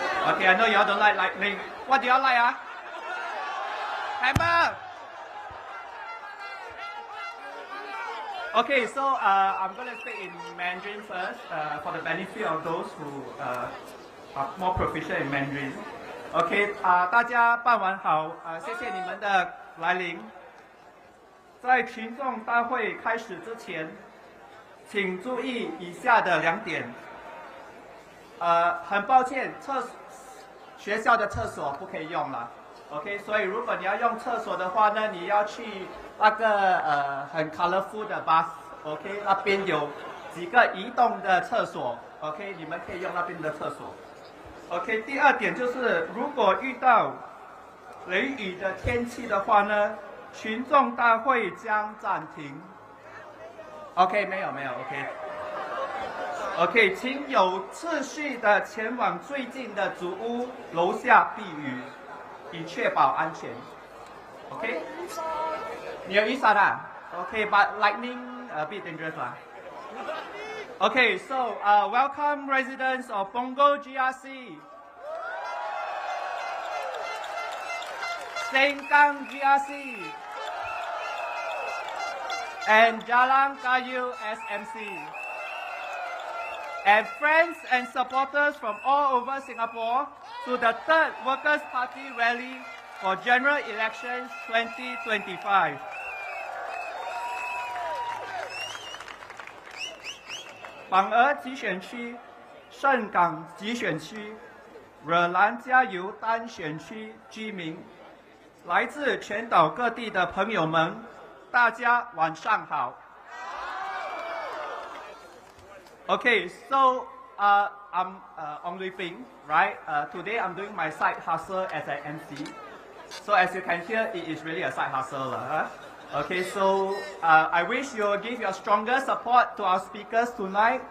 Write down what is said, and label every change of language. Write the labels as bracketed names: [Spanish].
[English] Okay, I know y'all don't like lightning. What do y'all like, Hammer! Okay, so I'm going to speak in Mandarin first for the benefit of those who are more proficient in Mandarin. [Chinese] OK， 大家傍晚好，谢谢你们的来临。在群众大会开始之前，请注意以下的2点。很抱歉，学校的厕所不可以用了。 OK， 所以如果你要用厕所的话呢，你要去那个很 colorful 的 bus，OK， 那边有几个移动的厕所 ，OK， 你们可以用那边的厕所。 OK， 第2点就是，如果遇到雷雨的天气的话呢，群众大会将暂停。 OK， 没有 OK， 请有次序的前往最近的组屋楼下避雨，以确保安全。 [English] OK， [Chinese] 你有雨伞啊 [English] ？OK，but lightning a bit dangerous 啦。 Okay, so welcome residents of Punggol GRC, Sengkang GRC, and Jalan Kayu SMC, and friends and supporters from all over Singapore to the 3rd Workers' Party Rally for General Elections 2025. [Chinese] 榜鹅集选区、盛港集选区、惹兰加油单选区居民，来自全岛各地的朋友们，大家晚上好。 [English] Okay, so I'm on leaving, right? Today I'm doing my side hustle as an MC. So as you can hear, it is really a side hustle, huh? Okay, so I wish you will give your strongest support to our speakers tonight.